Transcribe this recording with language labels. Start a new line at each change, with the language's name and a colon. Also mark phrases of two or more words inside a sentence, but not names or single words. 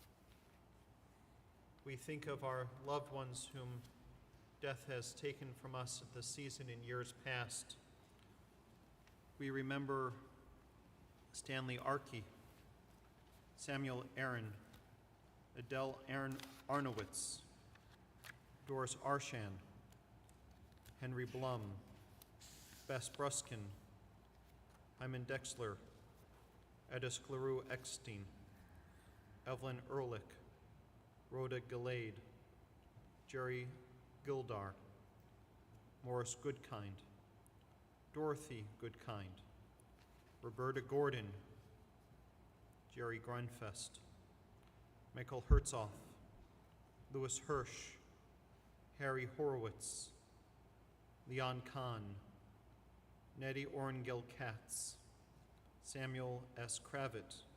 English: We think of our loved ones whom death has taken from us at this season in years past. We remember Stanley Arkey, Samuel Aaron, Adele Arnowitz, Doris Arshan, Henry Blum, Bess Bruskin, Hyman Dexler, Edis Claru Eckstein, Evelyn Ehrlich, Rhoda Gillade, Jerry Gildar, Morris Goodkind, Dorothy Goodkind, Roberta Gordon, Jerry Grunfest, Michael Herzog, Louis Hirsch, Harry Horowitz, Leon Kahn, Nettie Orangel Katz, Samuel S.